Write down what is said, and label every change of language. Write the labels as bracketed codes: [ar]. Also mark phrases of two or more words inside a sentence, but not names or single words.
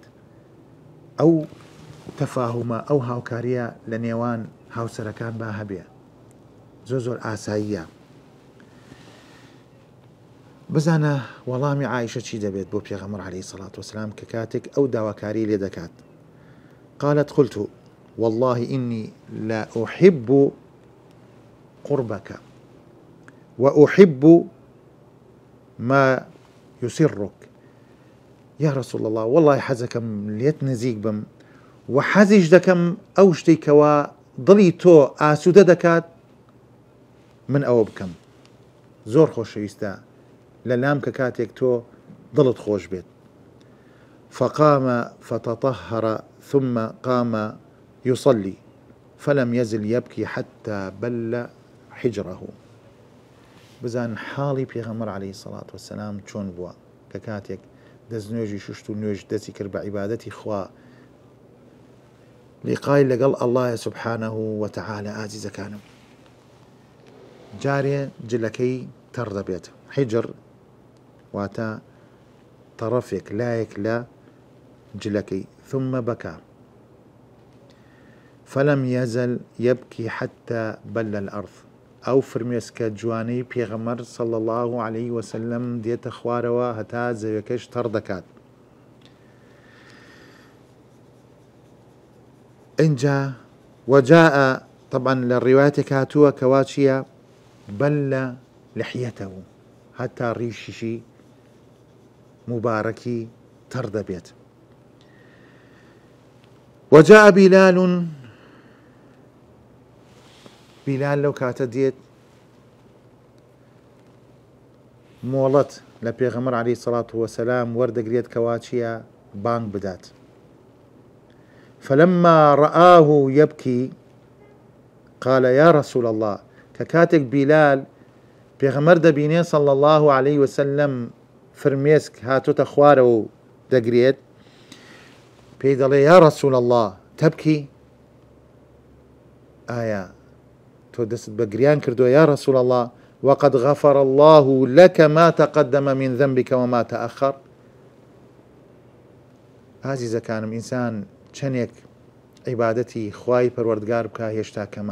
[ckb] ئەو تەفاهومە، ئەو هاوکاریە لە نێوان هاوسەرەکان با هەبێ، زۆر ئاساییە. بزانە وەڵامی عایشە چی دەبێت بۆ پێغەمبەر [ar] عەلەیهی سەڵات وەسەلام [ckb] کە کاتێک ئەو داواکاری لێ دەکات. [ar] قالت قلت والله إني لا أحب قربك وأحب ما يسرك يا رسول الله، [ckb] والله حەزەکەم لێت نزیک بم و حەزیش دەکەم ئەو شتێکەوە دڵی تۆ ئاسوودە دەکات من ئەوە بکەم. زۆر خۆشەویستە لە لام کە کاتێک تۆ دڵت خۆش بێت. [ar] فقام فتطهر ثم قام يصلي فلم يزل يبكي حتى بل حجره. [ckb] بزان حاڵی پێغەمبەر [ar] عەلەیهی سەڵات وەسەلام [ckb] چۆن بووە کە کاتێک دەستنوێژی شوشت و نوێژ دەستی کرد بە عیبادەتی خوا، لیقای لەگەڵ ئەڵڵایە [ar] سوبحانەه وتەعالە. [ckb] ئازیزەکانم، جارێ جلەکەی تەڕ دەبێت، حیجر واتە طرفێک لایەک لە جلەکەی، [ar] ثم بكى فلم يزل يبكي حتى بل الأرض. [ckb] ئەو فرمێسکە جوانەی پێغەمبەر [ar] صلى الله عليه وسلم [ckb] دێتە خوارەوە هەتا زەویەکەش تەڕ دەکات. اینجا [ar] وجاء طبعا للرواياتك [ckb] هاتووە کەوا چییە؟ [ar] بل لحيته، [ckb] هەتا ڕیشیشی مبارەکی تەڕ دەبێت. وجاء بلال لەو کاتە دێت مۆڵەت لە پێغەمبەر [ar] عەلەیهی سەڵات وەسەلام [ckb] وەردەگرێت کەوا چییە؟ بانگ بدات. [ar] فلما رآه يبكي قال يا رسول الله، [ckb] کە کاتێک بلال پێغەمبەر دەبینێ [ar] صلى الله عليه وسلم [ckb] فرمێسک هاتوتە خوارەوە و دەگرێت، پێی دەڵێ [ar] یا رسول الله تبكي، [ckb] ئایا تۆ دەست بە گریان کردووە [ar] یا رسول الله؟ وقد غفر الله لك ما تقدم من ذنبك وما تأخر. [ckb] ئازیزەکانم، ئینسان چەندێک عیبادەتی خوای پەروەردگار بکە هێشتا کەمە.